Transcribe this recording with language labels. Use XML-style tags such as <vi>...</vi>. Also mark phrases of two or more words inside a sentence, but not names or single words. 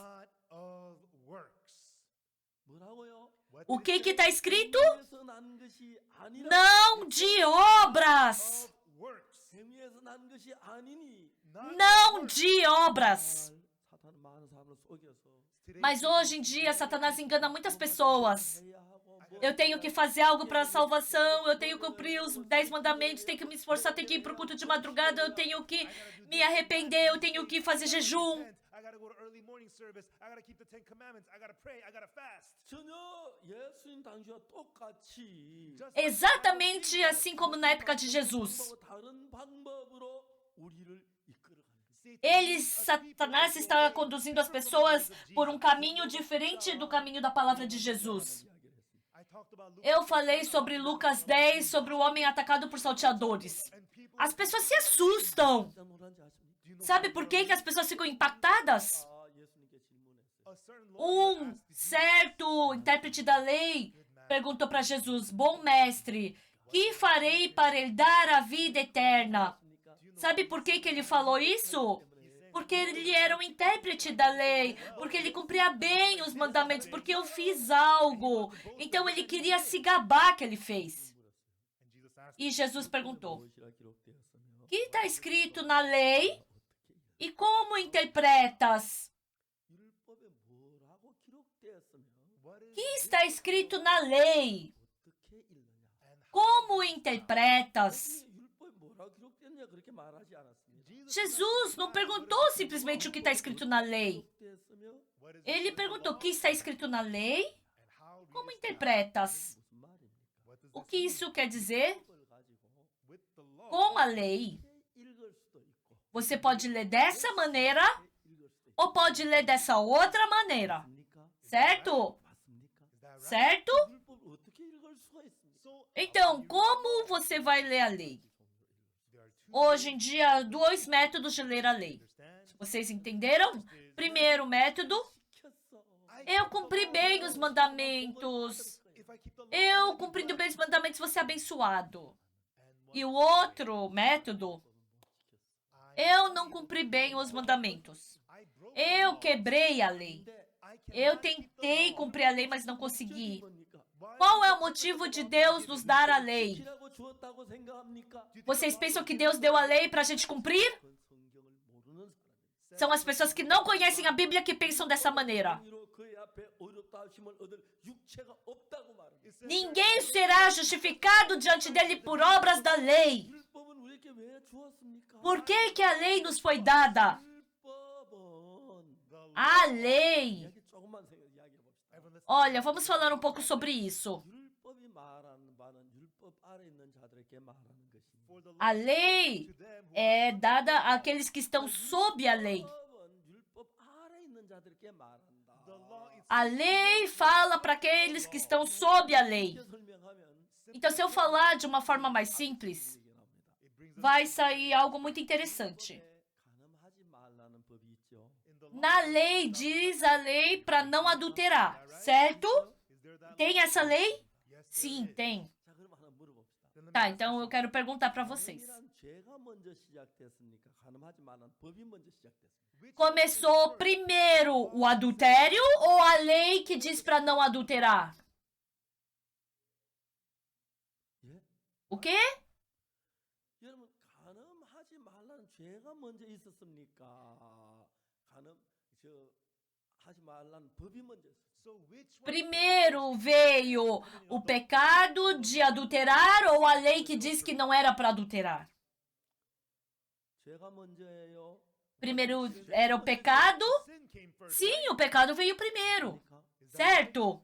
<en>not of works.</en> <ko>뭐라고요?</ko> <en>What</en> <pt>O</pt> <en>did</en> <pt>que está escrito?</pt> <ko>행위에서 난 것이 아니라</ko> <pt>Não de obras.</pt> <en>of works.</en> <ko>행위에서 난 것이 아니니</ko> <en>Not</en> <pt>Não de obras.</pt> <ko>사탄은 많은 사람을 속여서</ko> <en>today.</en> <pt>Mas hoje em dia, Satanás engana muitas pessoas.</pt> <ko>해야 하고</ko> <pt>Eu tenho que fazer algo para a salvação, eu tenho que cumprir os 10 mandamentos, tenho que me esforçar, tenho que ir para o culto de madrugada, eu tenho que me arrepender, eu tenho que fazer jejum.</pt> <en>I gotta go to early morning service. I gotta keep the 10 commandments. I gotta pray. I gotta fast.</en> <ko>전혀 예수님 당시와 똑같이</ko> <pt>Exatamente assim como na época de Jesus.</pt> <ko>다른 방법으로 우리를 이끌어가는</ko> <pt>Satanás estava conduzindo as pessoas por um caminho diferente do caminho da palavra de Jesus.</pt> <en>I talked about Luke</en> <pt>Eu falei sobre Lucas 10, sobre o homem atacado por salteadores.</pt> <en>and people.</en> <pt>As pessoas se assustam.</pt> <ko>깜짝 놀란지 아십니까?</ko> <en>Do you know</en> <pt>Sabe por que as pessoas ficam impactadas?</pt> <ko>예수님께 질문했어요.</ko> <en>a certain lawyer</en> <pt>Um</pt> <en>asked,</en> <pt>certo intérprete da lei perguntou para Jesus: Bom mestre, que farei para herdar a vida eterna? Sabe por que ele falou isso? Porque ele era um intérprete da lei, porque ele cumpria bem os mandamentos, porque eu fiz algo. Então ele queria se gabar que ele fez.</pt> <en>and Jesus asked,</en> <pt>E Jesus perguntou:</pt> <ko>무엇이라 기록되었으며</ko> <pt>O que está escrito na lei e como interpretas?</pt> <ko>율법에 뭐라고 기록되었으며</ko> <en>what is</en> <pt>O que está escrito na lei?</pt> <ko>어떻게 읽느냐?</ko> <en>and</en> <pt>Como interpretas?</pt> <ko>율법에 뭐라고 기록되었냐 그렇게 말하지 않았습니다.</ko> <pt>Jesus não perguntou simplesmente o que está escrito na lei.</pt> <ko>기록되었으며</ko> <en>what is</en> <pt>Ele perguntou o que está escrito na lei,</pt> <en>and how</en> <pt>como</pt> <en>readest</en> <pt>interpretas?</pt> <ko>무슨 말입니까?</ko> <en>what does</en> <pt>O</pt> <en>this</en> <pt>que isso quer dizer?</pt> <ko>율법을 가지고</ko> <en>with the law</en> <pt>Com a lei,</pt> <ko>이렇게 읽을 수도 있고</ko> <pt>você pode ler dessa maneira</pt> <ko>이렇게 읽을 수도 있고</ko> <pt>ou pode ler dessa outra maneira,</pt> <ko>맞습니까?</ko> <pt>certo?</pt> <ko>맞습니까?</ko> <en>is that right?</en> <pt>Certo?</pt> <ko>율법을 어떻게 읽을 수가 있습니까?</ko> <en>So</en> <pt>Então, como você vai ler a lei?</pt> <en>there are two</en> <pt>Hoje em dia, dois métodos de ler a lei.</pt> <en>understand</en> <pt>Vocês entenderam? Primeiro método,</pt> <ko>시켰어.</ko> <pt>eu cumpri bem os mandamentos.</pt> <en>if I keep the law</en> <pt>Eu cumprindo bem os mandamentos, vou ser abençoado.</pt> <en>and</en> <pt>E o outro método, eu não cumpri bem os mandamentos.</pt> <en>I broke the</en> <pt>Eu</pt> <en>law.</en> <pt>quebrei a lei.</pt> <ko>근데</ko> <en>I</en> <pt>Eu</pt> <en>cannot keep the</en> <pt>tentei</pt> <en>law.</en> <pt>cumprir a lei, mas não consegui.</pt> <ko>뭡니까?</ko> <en>Why</en> <pt>Qual é</pt> <en>is</en> <pt>o motivo de Deus nos dar a lei?</pt> <ko>지키라고 주었다고 생각합니까?</ko> <pt>Vocês pensam que Deus deu a lei para a gente cumprir?</pt> <ko>그건 성경을 모르는 사람이</ko> <pt>São as pessoas que não conhecem a Bíblia que pensam dessa maneira.</pt> <ko>행위로 그의 앞에 어렵다 하심을 얻을 육체가 없다고 말합니다.</ko> <en>it says</en> <pt>Ninguém será justificado diante dele por obras da lei.</pt> <ko>율법은 우리에게 왜 주었습니까?</ko> <pt>Por que a lei nos foi dada?</pt> <ko>율법은</ko> <en>the law.</en> <pt>A lei.</pt> <ko>이야기 조금만 이야기해 봅시다.</ko> <en>Everyone listen.</en> <pt>Olha, vamos falar um pouco sobre isso.</pt> <ko>율법이 말하는 바는 율법 아래 있는 자들에게 말하는 것입니다.</ko> <en>For the</en> <pt>A</pt> <en>law</en> <pt>lei</pt> <en>to them who</en> <pt>é dada àqueles que estão sob a lei.</pt> <ko>율법은 율법 아래 있는 자들에게 말한다.</ko> <en>the law is</en> <pt>A lei fala para aqueles que estão sob a lei.</pt> <ko>이렇게 설명하면</ko> <pt>Então, se eu falar de uma forma mais simples,</pt> <ko>얘기 나옵니다.</ko> <en>it brings us</en> <pt>vai sair algo muito interessante.</pt> <ko>간음하지 말라는 법이 있죠.</ko> <en>in the law.</en> <pt>Na lei, diz a lei para não adulterar, certo?</pt> <en>Is there that</en> <pt>Tem essa lei?</pt> <en>Yes, there</en> <pt>Sim,</pt> <en>is.</en> <pt>tem.</pt> <ko>자, 그럼 하나 물어봅시다.</ko> <en>Then let me</en> <pt>Tá,</pt> <en>ask</en> <pt>então</pt> <en>you</en> <pt>eu quero perguntar para vocês.</pt> <ko>간음이란 죄가 먼저 시작됐습니까? 간음하지 말라는 법이 먼저 시작됐습니까?</ko> <en>which</en> <pt>Começou primeiro o adultério ou a lei que diz para não adulterar?</pt> <ko>예?</ko> <pt>O quê?</pt> <ko>여러분 간음하지 말라는 죄가 먼저 있었습니까? 간음 저 하지 말라는 법이 먼저 있었습니까?</ko> <en>so which one</en> <pt>Primeiro veio o pecado de adulterar ou a lei que diz que não era para adulterar?</pt> <ko>죄가 먼저예요.</ko> <pt>Primeiro era o pecado?</pt> <en>sin came first.</en> <pt>Sim, o pecado veio primeiro,</pt> <ko>그러니까</ko> <en>Is that right?</en> <pt>certo?</pt>